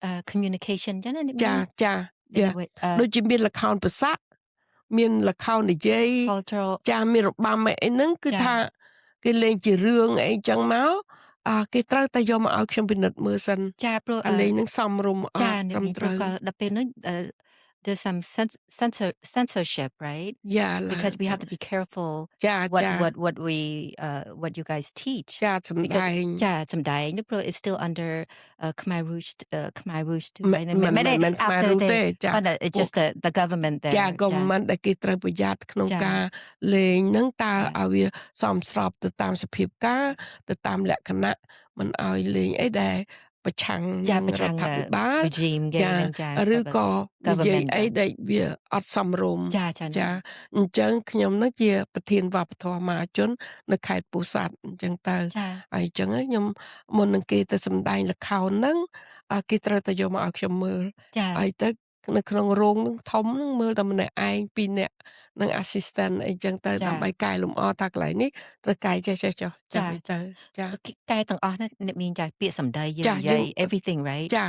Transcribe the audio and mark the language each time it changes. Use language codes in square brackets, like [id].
[km] communication ចឹងណា ចាដូចជាមានល្ខោនប្រសាក់មានល្ខោននិយាយមានរបាំអីហ្នឹងគឺថាគេលេងជារឿងអីចឹងមកគេត្រូវតែយកមកឲ្យខ្ញុំពិនិត្យមើលសិន ចាព្រោះ លេងនឹងសមរម្យ ត្រឹមត្រូវដល់ពេលនោះ [en] there's some censorship, right? Yeah, Because we have to be careful what we what you guys teach. Because [km] សំដែង [en] because it's still under Khmer Rouge too, right? [km] មិន [en] after [km] Khmer Rouge ទេ [en] but it's just the government there. [km] government ដែលគេត្រូវប្រយ័ត្នក្នុងការលេងហ្នឹងតើឲ្យវាសមស្របទៅតាមសភាពការទៅតាមលក្ខណៈមិនឲ្យលេងអីដែលប្រឆាំងនឹងរដ្ឋាភិបាល [en] regime [km] ឬក៏និយាយអីដែលវាអត់សមរម្យអញ្ចឹងខ្ញុំនឹងជាប្រធានវប្បធម៌មហាជននៅខេត្តពោធិ៍សាត់អញ្ចឹងទៅហើយអញ្ចឹងខ្ញុំមុននឹងគេទៅសម្ដែងល្ខោនហ្នឹងគេត្រូវតែយកមកឲ្យខ្ញុំមើលហើយទៅនៅក្នុងរោងនឹងធំនឹងមើលតែម្នាក់ឯង2នាក់នឹង assistant អីចឹងទៅដើម្បីកែលម្អថាកន្លែងនេះត្រូវកែចេះទៅកែទាំងអស់ហ្នឹងអ្នកមានចាពាក្យសម្ដីយើងនិយាយ [en] everything right